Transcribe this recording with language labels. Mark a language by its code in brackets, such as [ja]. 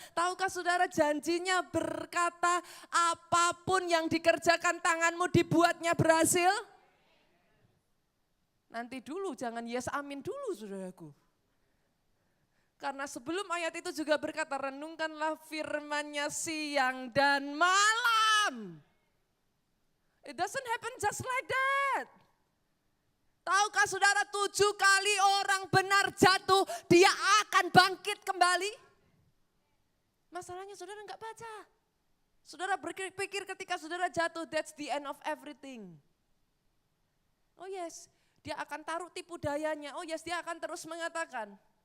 [id] Tahukah saudara janjinya berkata apapun yang dikerjakan tanganmu dibuatnya berhasil? Nanti dulu jangan yes amin dulu saudaraku. Karena sebelum ayat itu juga berkata renungkanlah firman-Nya siang dan malam. [en] It doesn't happen just like that. [id] Tahukah saudara 7 kali orang benar jatuh, dia akan bangkit kembali? Masalahnya saudara enggak baca. Saudara berpikir ketika saudara jatuh, [en] that's the end of everything. [id] Oh yes, dia akan taruh tipu dayanya. Oh yes, dia akan terus mengatakan.